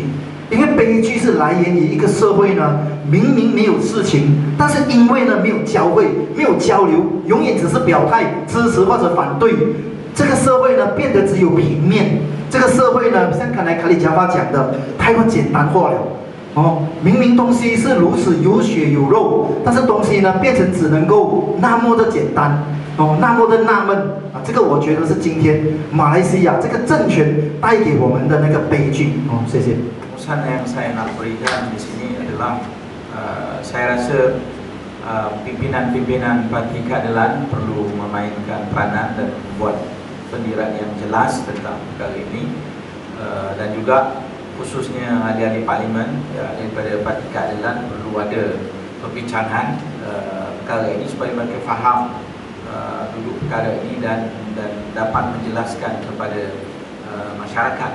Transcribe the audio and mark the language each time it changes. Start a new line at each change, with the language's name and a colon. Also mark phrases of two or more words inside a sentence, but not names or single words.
Chinese: 因为悲剧是来源于一个社会呢，明明没有事情，但是因为呢没有交汇、没有交流，永远只是表态支持或者反对，这个社会呢变得只有平面。这个社会呢，像刚才卡里加巴讲的，太过简单化了哦，明明东西是如此有血有肉，但是东西呢变成只能够那么的简单，哦，那么的纳闷啊，这个我觉得是今天马来西亚这个政权带给我们的那个悲剧。哦，谢谢。
Malay: Pesan yang saya nak berikan di sini adalah saya rasa pimpinan-pimpinan parti keadilan perlu memainkan peranan dan membuat pendirian yang jelas tentang perkara ini, dan juga khususnya ahli-ahli parlimen ya, daripada parti keadilan perlu ada perbincangan perkara ini supaya mereka faham duduk perkara ini dan dapat menjelaskan kepada masyarakat.